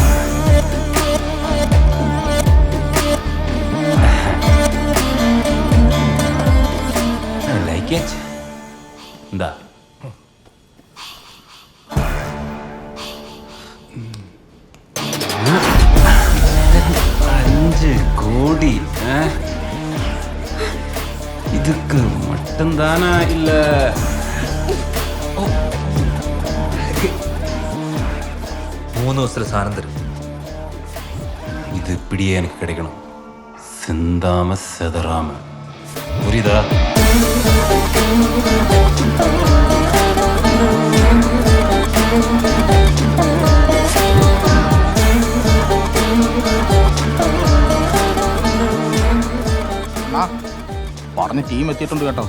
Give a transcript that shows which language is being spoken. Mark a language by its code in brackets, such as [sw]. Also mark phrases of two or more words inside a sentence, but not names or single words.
[en] like it. [ml] എന്താ 5 കോടി? [ta] இதுக்கு மட்டும்தானா இல்ல [ml] 3 ദിവസത്തിൽ സാധനം തരും. [ta] இது இப்படியே எனக்கு கிடைக்கணும். சிந்தாம செதறாம. புரியுதா? [ml] പറഞ്ഞ ടീം എത്തിയിട്ടുണ്ട് കേട്ടോ.